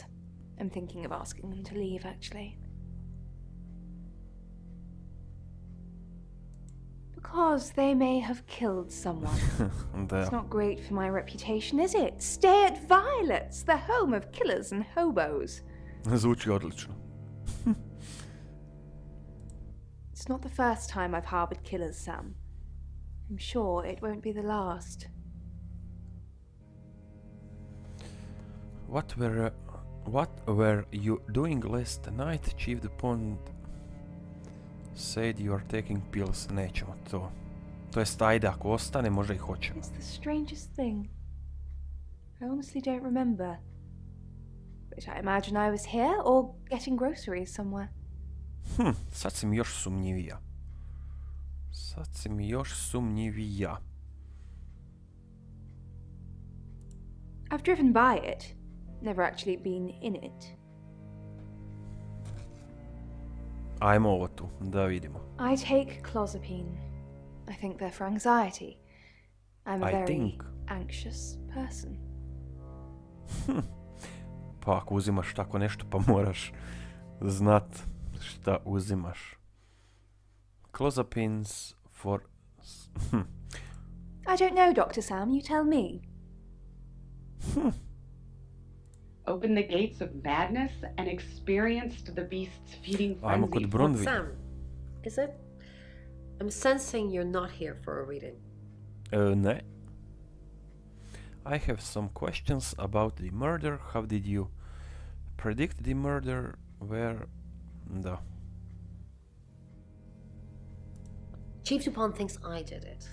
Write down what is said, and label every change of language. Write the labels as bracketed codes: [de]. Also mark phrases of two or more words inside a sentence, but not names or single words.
[en] I'm thinking of asking them to leave, actually. Because they may have killed someone. [bs] Da. [en] It's not great for my reputation, is it? Stay at Violet's, the home of killers and hobos. [bs] Zvuči odlično. [en] It's not the first time I've harbored killers, Sam. I'm sure it won't be the last. What were you doing last night? Chief DuPont said you are taking pills. [bs] Nećemo to. To jest, ajde, ako ostane, možda i hoćemo. [en] It's the strangest thing. I honestly don't remember. But I imagine I was here or getting groceries somewhere. [bs] Sad si mi još sumnjivija. Sad si mi još sumnjivija. [en] I've driven by it, never actually been in it. [bs] Ajmo ovo tu, da vidimo. [en] I take clozapine. I think they're for anxiety. I'm a very anxious person. [bs] Pa ako uzimaš tako nešto, pa moraš znat šta uzimaš. [en] Clozapines for... I don't know, Dr. Sam, you tell me. Opened the gates of madness and experienced the beast's feeding [bs] Ajmo [en] frenzy. [bs] kod Bronwyn. [en] Sam, is it? I'm sensing you're not here for a reading. [bs] Ne. [en] I have some questions about the murder. How did you predict the murder? Where... Da. Chief DuPont thinks I did it.